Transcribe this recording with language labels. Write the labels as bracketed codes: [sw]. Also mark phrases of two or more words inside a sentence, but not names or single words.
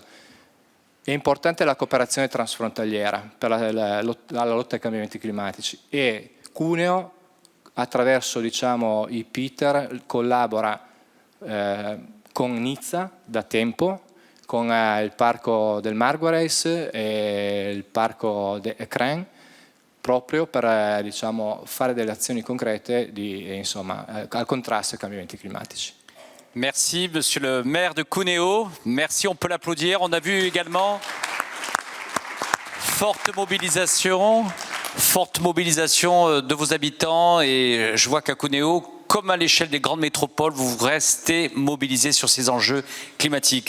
[it] È importante la cooperazione transfrontaliera per la lotta ai cambiamenti climatici, e Cuneo, attraverso, diciamo, i PITER, collabora con Nizza da tempo, con il parco del Marguerite e il parco de Écrin, proprio per diciamo, fare delle azioni concrete al contrasto ai cambiamenti climatici. [fr] Merci, monsieur le maire de Cuneo. Merci, on peut l'applaudir. On a vu également forte mobilisation de vos habitants, et je vois qu'à Cuneo, comme à l'échelle des grandes métropoles, vous restez mobilisés sur ces enjeux climatiques.